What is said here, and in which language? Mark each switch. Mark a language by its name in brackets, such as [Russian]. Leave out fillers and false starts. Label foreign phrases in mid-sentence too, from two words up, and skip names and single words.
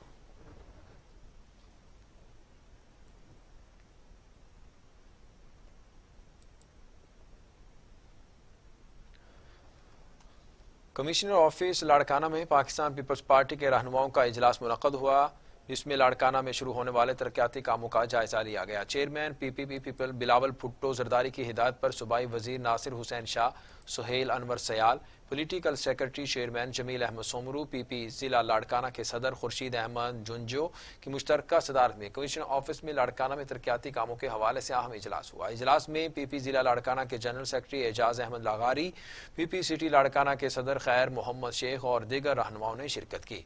[English] Commissioner Office [Urdu] لاڑکانہ میں پاکستان پیپلز پارٹی کے رہنماؤں کا اجلاس منعقد ہوا، جس میں لاڑکانہ میں شروع ہونے والے ترقیاتی کاموں کا جائزہ لیا گیا۔ چیئرمین پی پی پی پیپل بلاول بھٹو زرداری کی ہدایت پر صوبائی وزیر ناصر حسین شاہ سہیل انور سیال, [English] Political Secretary Chairman [Urdu] جمیل احمد سومرو، پی پی ضلع لاڑکانہ کے صدر خورشید احمد جونیجو کی مشترکہ صدارت میں [English] Commissioner Office [Urdu] میں لاڑکانہ میں ترقیاتی کاموں کے حوالے سے اہم اجلاس ہوا. اجلاس میں پی پی ضلع لاڑکانہ کے [English] General Secretary [Urdu] اعجاز احمد لغاری، پی پی سٹی لاڑکانہ کے صدر خیر محمد شیخ اور دیگر رہنماؤں نے شرکت کی.